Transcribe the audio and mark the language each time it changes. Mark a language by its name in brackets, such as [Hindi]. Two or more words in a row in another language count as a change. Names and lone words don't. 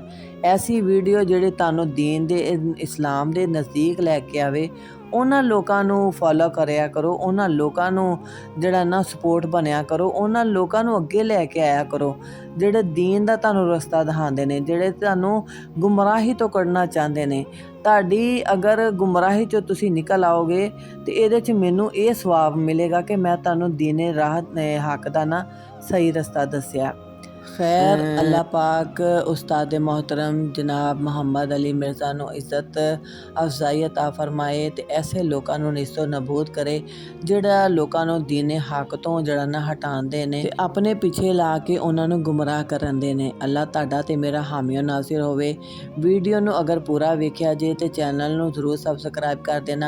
[Punjabi] ਐਸੀ ਵੀਡੀਓ ਜਿਹੜੇ ਤੁਹਾਨੂੰ ਦੀਨ ਦੇ ਇਸਲਾਮ ਦੇ ਨਜ਼ਦੀਕ ਲੈ ਕੇ ਆਵੇ, ਉਹਨਾਂ ਲੋਕਾਂ ਨੂੰ ਫੋਲੋ ਕਰਿਆ ਕਰੋ, ਉਹਨਾਂ ਲੋਕਾਂ ਨੂੰ ਜਿਹੜਾ ਨਾ ਸਪੋਰਟ ਬਣਿਆ ਕਰੋ, ਉਹਨਾਂ ਲੋਕਾਂ ਨੂੰ ਅੱਗੇ ਲੈ ਕੇ ਆਇਆ ਕਰੋ ਜਿਹੜੇ ਦੀਨ ਦਾ ਤੁਹਾਨੂੰ ਰਸਤਾ ਦਿਖਾਉਂਦੇ ਨੇ, ਜਿਹੜੇ ਤੁਹਾਨੂੰ ਗੁੰਮਰਾਹੀ ਤੋਂ ਕੱਢਣਾ ਚਾਹੁੰਦੇ ਨੇ। ਤੁਹਾਡੀ ਅਗਰ ਗੁੰਮਰਾਹੀ 'ਚੋਂ ਤੁਸੀਂ ਨਿਕਲ ਆਓਗੇ ਤੇ ਇਹਦੇ 'ਚ ਮੈਨੂੰ ਇਹ ਸਵਾਬ ਮਿਲੇਗਾ ਕਿ ਮੈਂ ਤੁਹਾਨੂੰ ਦੀਨੇ ਰਾਹ ਹੱਕ ਦਾ ਨਾ ਸਹੀ ਰਸਤਾ ਦੱਸਿਆ। ਖ਼ੈਰ ਅੱਲਾਹ ਪਾਕ ਉਸਤਾਦ ਮੋਹਤਰਮ ਜਨਾਬ ਮੁਹੰਮਦ ਅਲੀ ਮਿਰਜ਼ਾ ਨੂੰ ਇੱਜ਼ਤ ਅਫਜ਼ਾਈ ਅਤਾ ਫਰਮਾਏ ਤੇ ਐਸੇ ਲੋਕਾਂ ਨੂੰ ਨਿਸਤੋ ਨਬੂਦ ਕਰੇ ਜਿਹੜਾ ਲੋਕਾਂ ਨੂੰ ਦੀਨੇ ਹੱਕ ਤੋਂ ਜਿਹੜਾ ਨਾ ਹਟਾਉਂਦੇ ਨੇ ਤੇ ਆਪਣੇ ਪਿੱਛੇ ਲਾ ਕੇ ਉਹਨਾਂ ਨੂੰ ਗੁੰਮਰਾਹ ਕਰਨ ਦੇ ਨੇ। ਅੱਲਾਹ ਤੁਹਾਡਾ ਤੇ ਮੇਰਾ ਹਾਮੀ ਨਾਸਿਰ ਹੋਵੇ। ਵੀਡੀਓ ਨੂੰ ਅਗਰ ਪੂਰਾ ਵੇਖਿਆ ਜੇ ਤੇ ਚੈਨਲ ਨੂੰ ਜ਼ਰੂਰ ਸਬਸਕ੍ਰਾਈਬ ਕਰ ਦੇਣਾ।